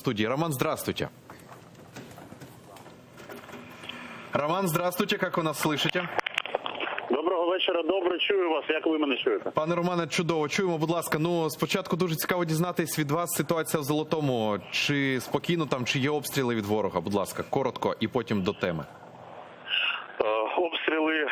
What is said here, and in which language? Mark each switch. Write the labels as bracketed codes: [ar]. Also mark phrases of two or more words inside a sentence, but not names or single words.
[ru] студии. Роман, здравствуйте. Роман, здравствуйте, как вы нас слышите? [uk] Доброго вечора, добре, чую вас. Як ви мене чуєте? Пане Романе, чудово. Чуємо, будь ласка. Ну, спочатку дуже цікаво дізнатись від вас ситуація в Золотому. Чи спокійно там, чи є обстріли від ворога? Будь ласка, коротко і потім до теми. Обстріли.